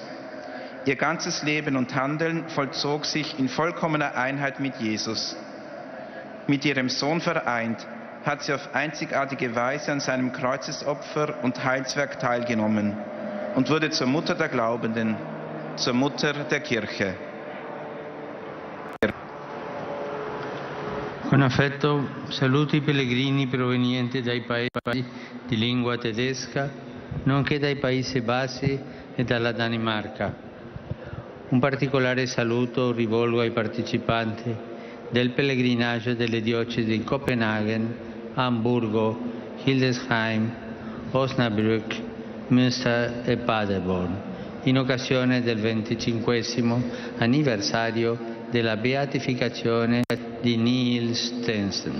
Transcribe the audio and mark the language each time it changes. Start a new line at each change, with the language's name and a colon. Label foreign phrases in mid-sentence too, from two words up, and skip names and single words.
German: Ihr ganzes Leben und Handeln vollzog sich in vollkommener Einheit mit Jesus. Mit ihrem Sohn vereint, hat sie auf einzigartige Weise an seinem Kreuzesopfer und Heilswerk teilgenommen und wurde zur Mutter der Glaubenden, zur Mutter der Kirche.
Italian: Con affetto saluto i pellegrini provenienti dai paesi di lingua tedesca, nonché dai Paesi Bassi e dalla Danimarca. Un particolare saluto rivolgo ai partecipanti del pellegrinaggio delle diocesi di Copenaghen, Amburgo, Hildesheim, Osnabrück, Münster e Paderborn, in occasione del 25° anniversario della beatificazione di Niels Stensen.